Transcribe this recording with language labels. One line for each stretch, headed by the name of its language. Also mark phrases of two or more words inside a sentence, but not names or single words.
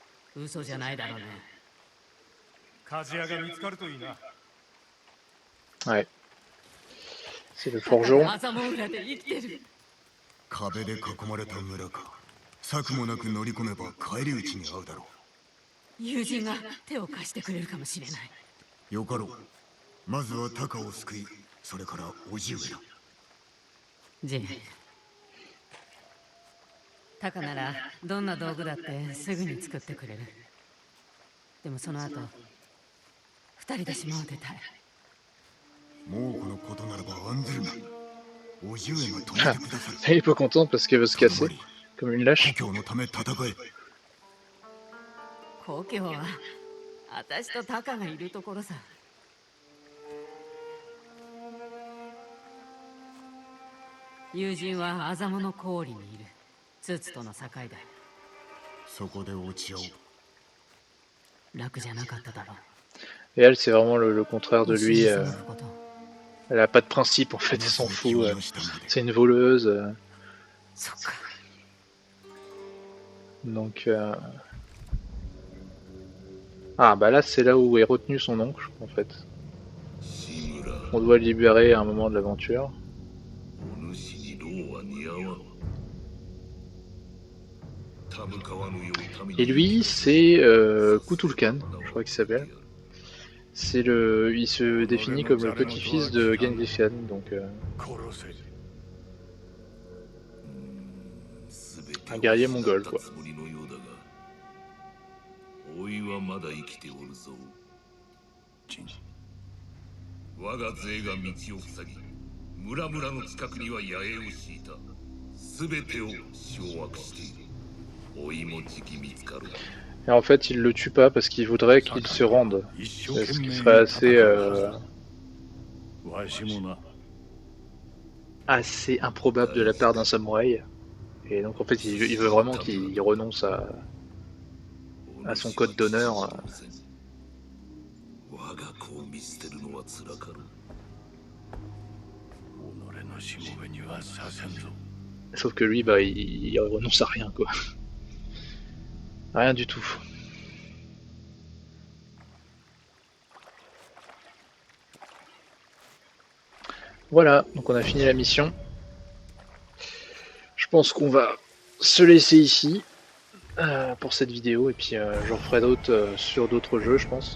Japanese: 嘘じゃないだろうね。鍛冶屋が見つかるといいな。
French: Ouais. C'est le
Japanese: タカ
French: forgeron.
Japanese: が朝も裏で生きてる。壁で囲まれた村か。策もなく乗り込めば返り討ちに遭うだろ友人が手を貸してくれるかもしれない。う。よかろう。まずはタカを救い、それから叔父上だ。ジン。タカならどんな道具だってすぐに作ってくれる。でもその後、二人で島を出たい。猛虎のことならば案ずるな。叔父上が止めてくださる。
French: Elle est pas contente parce qu'elle veut se casser, comme une lâche.
Japanese: 故郷のため戦え。故郷は私とタカがいるところさ。友人はアザモの氷にいる。ツツとの境だ。そこで落ち合おう。楽じゃなかっただろう。
French: Et elle, c'est vraiment le contraire de
Japanese: 一緒
French: lui.
Japanese: に過ごすこと。
French: Elle a pas de principe en fait, elle s'en fout. C'est une voleuse.
Japanese: そっか。
French: Donc. Ah, bah là, c'est là où est retenu son oncle en fait. On doit le libérer à un moment de l'aventure. Et lui, c'est Kutulkan, je crois qu'il s'appelle. C'est le, il se définit comme le petit-fils de Genghis Khan, donc
Japanese: 殺せ。
French: un guerrier mongol quoi.
Japanese: おいはまだ生きておるぞ。ジン。我が勢が道を塞ぎ、村々の近くには野営を敷いた。すべてを掌握している。おいもじき見つかる。
French: Et en fait, il le tue pas parce qu'il voudrait qu'il se rende.
Japanese: 一生
French: Ce
Japanese: 懸
French: qui
Japanese: 命
French: serait assez,
Japanese: わしもな。
French: assez improbable de la part d'un samouraï. Et donc en fait, il veut vraiment qu'il renonce à son code d'honneur.
Japanese: 我が子を見捨てるのは辛かろう。己のしもべにはさせんぞ。
French: Sauf que lui, bah, il renonce à rien quoi. Rien du tout. Voilà, donc on a fini la mission. Je pense qu'on va se laisser ici pour cette vidéo et puis j'en ferai d'autres sur d'autres jeux, je pense.